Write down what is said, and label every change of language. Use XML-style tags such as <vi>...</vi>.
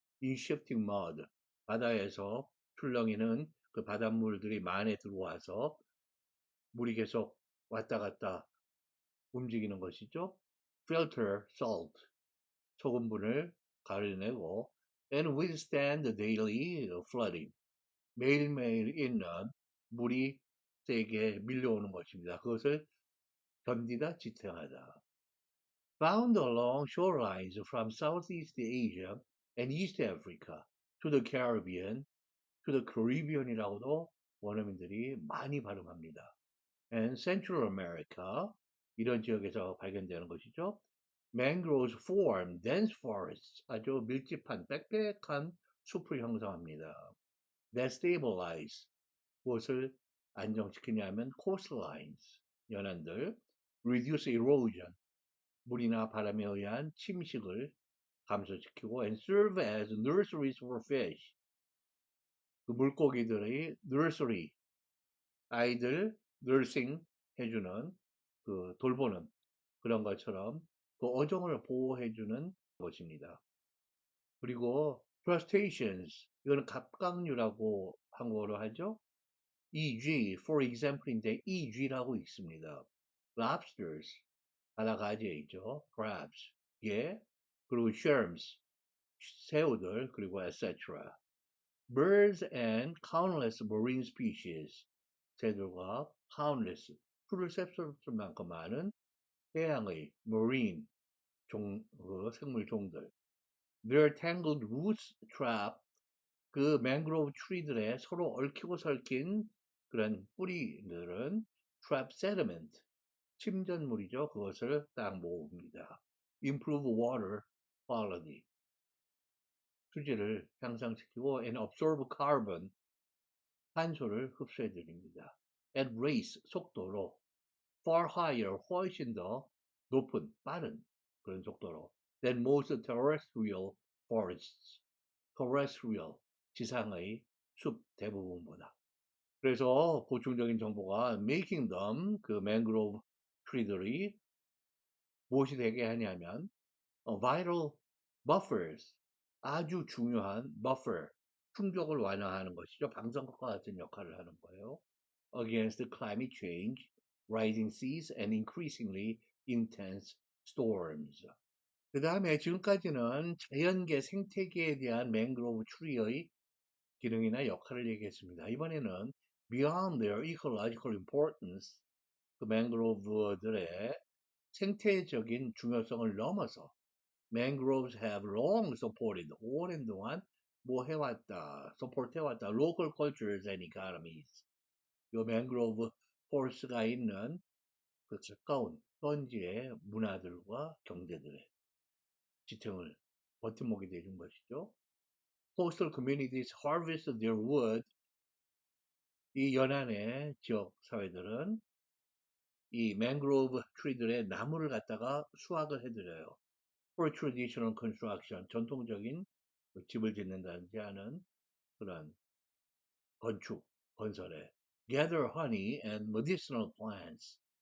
<en>in shifting mud</en> <ko>바다에서 출렁이는 그 바닷물들이 만에 들어와서 물이 계속 왔다 갔다 움직이는 것이죠.</ko> <en>filter salt</en> <ko>소금분을 가려내고</ko> <en>and withstand the daily flooding</en> <ko>매일매일 있는 물이 세게 밀려오는 것입니다. 그것을 견디다 지탱하다.</ko> <en>Found along shorelines from Southeast Asia and East Africa to the Caribbean, to the Caribbean이라고도</en> <ko>원어민들이 많이 발음합니다. And Central America 이런 지역에서 발견되는 것이죠.</ko> <en>Mangroves form dense forests</en> <ko>아주 밀집한 빽빽한 숲을 형성합니다.</ko> <en>That stabilize</en> <ko>무엇을 안정시키냐면 coastlines 연안들</ko> <en>reduce erosion</en> <ko>물이나 바람에 의한 침식을 감소시키고</ko> <en>and serve as nurseries for fish</en> <ko>그 물고기들의 nursery 아이들 nursing 해주는 그 돌보는 그런 것처럼 그 어종을 보호해주는 것입니다. 그리고 crustaceans 이거는 갑각류라고 한국어로 하죠. EG</ko> <en>for example</en> <ko>인데 EG라고 있습니다. lobsters 바다가지에 있죠. crabs 예 그리고 shrimps 새우들 그리고 etc.</ko> <en>birds and countless marine species</en> <ko>새들과 countless 풀을 셉쓸 만큼 많은 해양의 marine 생물 종들</ko> <en>their tangled roots trap</en> <ko>그 맹그로브 트리들의 서로 얽히고 설킨 그런 뿌리들은</ko> <en>trap sediment</en> <ko>침전물이죠. 그것을 딱 모읍니다.</ko> <en>improve water quality</en> <ko>수질을 향상시키고</ko> <en>and absorb carbon</en> <ko>탄소를 흡수해 드립니다.</ko> <en>at race</en> <ko>속도로</ko> <en>far higher</en> <ko>훨씬 더 높은 빠른 그런 속도로</ko> <en>than most terrestrial forests terrestrial</en> <ko>지상의 숲 대부분보다 그래서 보충적인 정보가</ko> <en>making them</en> <ko>그 맹그로브 트리들이 무엇이 되게 하냐면</ko> <en>vital buffers</en> <ko>아주 중요한 buffer 충격을 완화하는 것이죠. 방석과 같은 역할을 하는 거예요.</ko> <en>against climate change, rising seas and increasingly intense storms.</en> <ko>그 다음에 지금까지는 자연계 생태계에 대한 맹그로브 트리의 기능이나 역할을 얘기했습니다. 이번에는</ko> <en>beyond their ecological importance,</en> <ko>그 맹그로브들의 생태적인 중요성을 넘어서</ko> <en>mangroves have long supported</en> <ko>오랜 동안 뭐 해왔다,</ko> <en>support</en> <ko>해왔다,</ko> <en>local cultures and economies.</en> <ko>요 맹그로브 포레스트가 있는 그 가까운 현지의 문화들과 경제들의 지탱을 버팀목이 되는 것이죠.</ko> <en>Coastal communities harvest their wood</en> <ko>이 연안의 지역 사회들은 이 맹그로브 트리들의 나무를 갖다가 수확을 해드려요.</ko> <en>For traditional construction,</en> <ko>전통적인 그 집을 짓는다든지 하는 그런 건축, 건설에</ko> <en>gather honey and medicinal plants.</en>